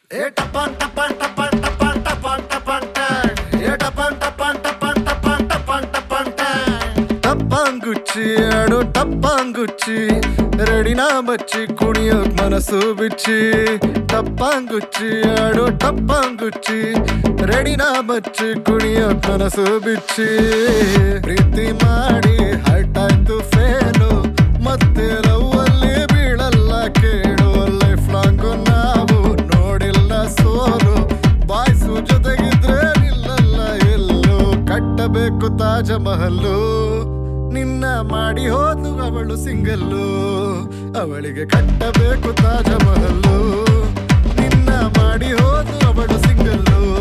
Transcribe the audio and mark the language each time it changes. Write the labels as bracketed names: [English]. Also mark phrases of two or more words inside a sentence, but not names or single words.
[Kannada] ఏ టపన్ టపన్ టపన్ టపన్ టపన్ టపన్ టన్. ఏ టపన్ టపన్ టపన్ టపన్ టపన్ టపన్ టన్. ಟಪ್ಪಾಂಗುಚ್ಚಿ ಆಡೋ ಟಪ್ಪಾಂಗುಚ್ಚಿ ರೆಡಿನ ಬಚ್ಚಿ ಕುಣಿಯೋಕ್ ಮನಸ್ಸು ಬಿಚ್ಚಿ ಟಪ್ಪಾಂಗುಚ್ಚಿ ಆಡೋ ಟಪ್ಪಾಂಗುಚ್ಚಿ ರೆಡಿನ ಬಚ್ಚಿ ಕುಣಿಯೋಕ್ ಮನಸ್ಸು ಬಿಚ್ಚಿ ಪ್ರೀತಿ ಮಾಡಿ ಹರ್ಟ್ ಆಯ್ತು ಫೇಲು ಮತ್ತೆ ಲವ್ ಅಲ್ಲಿ ಬೀಳಲ್ಲ ಕೇಳು [English] life long [Kannada] ನಾವು ನೋಡಿಲ್ಲ ಸೋಲು ಬಾಯ್ಸು ಜೊತೆಗಿದ್ರೆ ನಿಲ್ಲಲ್ಲ ಎಲ್ಲೋ ಕಟ್ಟಬೇಕು ತಾಜ ಮಹಲ್ಲು ನಿನ್ನ ಮಾಡಿ ಹೋದ್ಲು ಅವಳು ಸಿಂಗಲ್ಲು ಅವಳಿಗೆ ಕಟ್ಟಬೇಕು ತಾಜ ಮಹಲ್ಲು ನಿನ್ನ ಮಾಡಿ ಹೋದ್ಲು ಅವಳು ಸಿಂಗಲ್ಲು